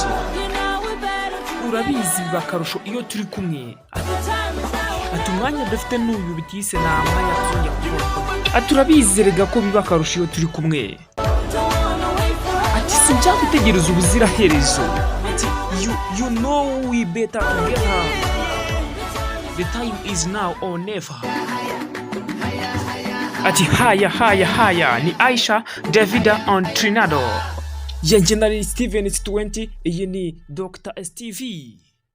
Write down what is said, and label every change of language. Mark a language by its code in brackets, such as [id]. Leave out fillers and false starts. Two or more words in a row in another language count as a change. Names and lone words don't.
[rw] Urabizi biba akarusho iyo turi kumwe. Ati umwanya dufite n'uyu bitise nta mwanya tuzongera kubona. Ati urabizi rega ko biba akarusho iyo turi kumwe. Ati sinshaka gutegereza ubuziraherezo. [en] Ati you know we better together. The time is now or never. [rw] Ati haya haya haya ni Aisha Davido on Trinado. Yenjye nari Steven S20 iyi ni Dr. STV.